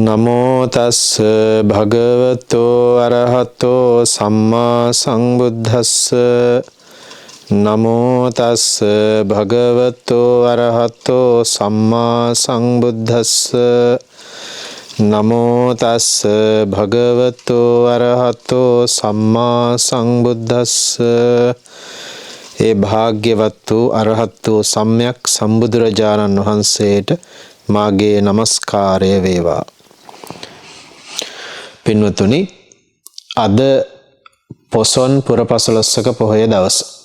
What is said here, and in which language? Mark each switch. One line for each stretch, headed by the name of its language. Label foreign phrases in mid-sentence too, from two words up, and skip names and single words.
Pali: නමෝ තස් භගවතෝ අරහතෝ සම්මා සම්බුද්දස්ස නමෝ තස් භගවතෝ අරහතෝ සම්මා සම්බුද්දස්ස නමෝ තස් භගවතෝ අරහතෝ සම්මා සම්බුද්දස්ස
Sinhala: ඒ භාග්‍යවත් වූ අරහත් වූ සම්්‍යක් සම්බුදුරජාණන් වහන්සේට මාගේ නමස්කාරය වේවා. පින්වතුනි, අද පොසොන් පුරපසළොස්වක පොහොය දවස.